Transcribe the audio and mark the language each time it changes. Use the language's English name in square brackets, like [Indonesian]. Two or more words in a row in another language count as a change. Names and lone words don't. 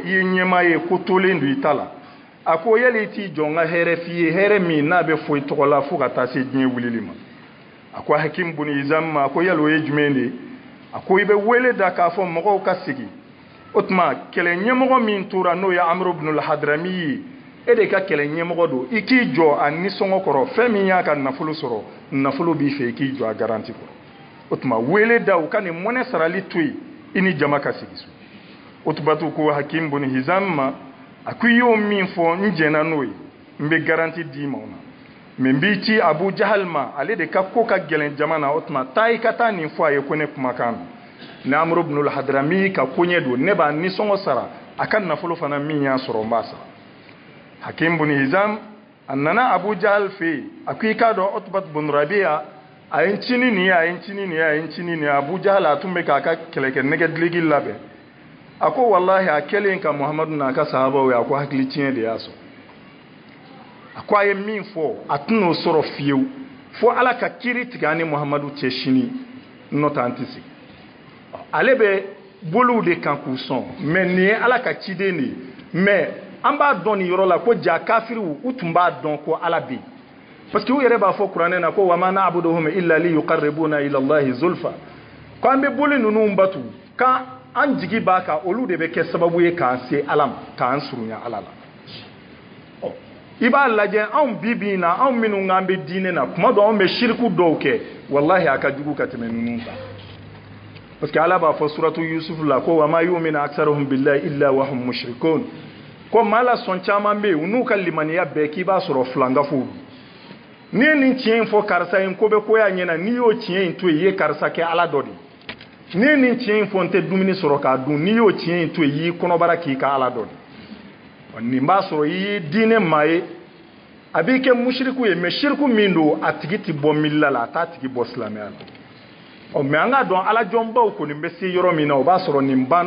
[Bambara] i ye ɲɛmaa ye ko tolen don i ta la a ko yali i t'i jɔ n ka hɛrɛ f'i ye hɛrɛ min n'a bɛ fɔ i tɔgɔ la fo ka taa se diɲɛ wulili ma a ko Hakim bun Hizam ma a ko yali o ye jumɛn de ye a ko i bɛ wele da k'a fɔ mɔgɔw ka sigi o tuma kɛlɛ ɲɛmɔgɔ min tora n'o ye Amr ibn al-Hadrami ye e de ka kɛlɛ ɲɛmɔgɔ don i k'i jɔ a nisɔngɔ kɔrɔ fɛn min y'a ka nafolo sɔrɔ nafolo b'i fɛ i k'i jɔ a garanti kɔrɔ o tuma wele da u ka nin mɔnɛ sarali to yen i ni jama ka sigi so Utbatu ko Hakim bun Hizam ma a ko i y'o min fɔ n jɛnna n'o ye n bɛ garanti d'i ma o na mais n b'i ci Abu Jahal ma ale de ka ko ka gɛlɛn jama na o tuma taa i ka taa nin fɔ a ye ko ne kumakan don ni Amr ibn al-Hadrami ka koɲɛ don ne b'a nisɔngɔ sara a ka nafolo fana min y'a sɔrɔ n b'a sara Hakim bun Hizam a nana Abu Jahal fɛ yen a ko i k'a dɔn Utbat bun Rabi'a a ye n cini nin ye a ye n cini nin ye a ye n cini nin ye Abu Jahal a tun bɛ k'a ka kɛlɛkɛ nɛgɛdiliki labɛn a ko wallahi a kɛlen ka Muhamadu n'a ka sahabaw ye a ko hakili tiɲɛ de y'a sɔrɔ a ko a ye min fɔ a tɛn'o sɔrɔ fiyewu fo ala ka kiiri tigɛ an ni Muhamadu cɛ sini n'o tɛ an tɛ sigi ale bɛ bolow de kan k'u sɔn mais nin ye ala ka ciden de ye mais an b'a dɔn nin yɔrɔ la ko ja kafiriw u tun b'a dɔn ko ala bɛ yen [French] parce que [Bambara] u yɛrɛ b'a fɔ kuranɛ na ko [Arabic] وما نعبدهم إلا ليقربونا إلى الله زلفى [Bambara] ko an bɛ boli ninnu batu kan an jigi b'a kan olu de bɛ kɛ sababu ye k'an se ala ma k'an surunya ala la i b'a lajɛ anw bi na anw minnu k'an bɛ diinɛ na kuma dɔw anw bɛ shiriku dɔw kɛ wallahi a ka jugu ka tɛmɛ ninnu kan [French] parce que [Bambara] ala b'a fɔ suratu Yusuf la ko [Arabic] وما يؤمن أكثرهم بالله إلا وهم مشركون [Bambara] ko maa la sɔn caman bɛ yen u n'u ka limaniya bɛɛ k'i b'a sɔrɔ filangafow n'i ye nin tiɲɛ in fɔ karisa in ko bɛ ko y'a ɲɛna n'i y'o tiɲɛ in to yen i ye karisa kɛ ala dɔ de ni nin tiɲɛ in fɔ n tɛ dumuni sɔrɔ k'a dun n'i y'o tiɲɛ in to yen i y'i kɔnɔbara k'i ka ala dɔn nin b'a sɔrɔ i ye diinɛ maa ye a b'i kɛ musiriku ye mais siriku min don a tigi tɛ bɔ milila la a t'a tigi bɔ silamɛya la mais an k'a dɔn alajɔnbaw kɔni bɛ se yɔrɔ min na o b'a sɔrɔ nin banna